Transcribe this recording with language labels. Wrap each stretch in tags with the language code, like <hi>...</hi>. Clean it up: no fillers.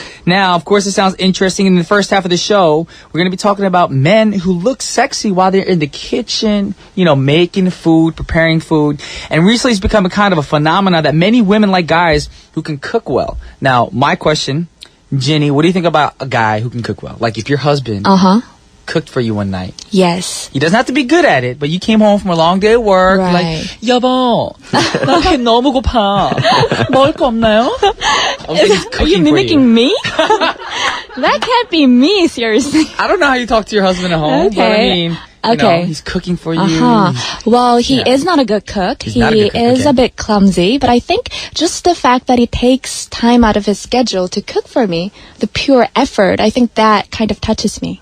<en>Now, of course, it sounds interesting. In the first half of the show, we're going to be talking about men who look sexy while they're in the kitchen, making food, preparing food. And recently it's become a kind of a phenomenon that many women like guys who can cook well. Now, my question, Ginny, what do you think about a guy who can cook well? Like if your husband cooked for you one night. Yes. He doesn't have to be good at it, but you came home from a long day at work. Right.</en> <ko>Like, 여보, 나 배 너무 고파. 먹을 거 없나요?</ko> <en>Are you mimicking me? That can't be me, seriously. I don't know how you talk to your husband at home, but I Okay. mean, Okay. he's cooking for you. Well, he is not a good cook. He's not a good cook, is okay. a bit clumsy, but I think just the fact that he takes time out of his schedule to cook for me, the pure effort, I think that kind of touches me.</en>